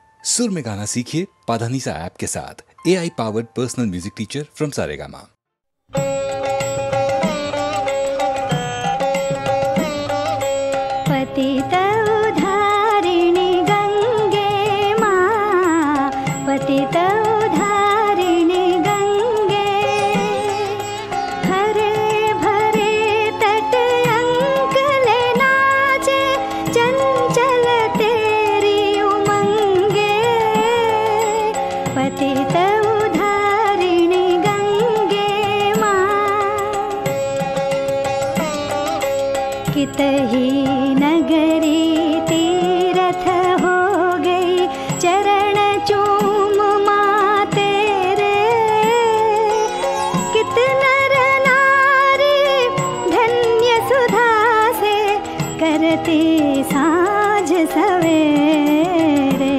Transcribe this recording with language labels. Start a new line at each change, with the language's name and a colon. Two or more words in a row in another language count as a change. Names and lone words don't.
Hindi: सुर में गाना सीखिए पाधानीसा ऐप के साथ।
English: AI powered personal music teacher from Saregama.
Hindi: पतित उद्धारिणी गंगे मां, पतित उद्धारिणी गंगे, हरे भरे तट अंकल नाचे, चंचल तेरी उमंगे, पतित उद्धारिणी गंगे मां। कितही नगरी तीरथ हो गई, चरण चूम मां तेरे, कित नर नारी धन्य सुधा से करती साँझ सवेरे।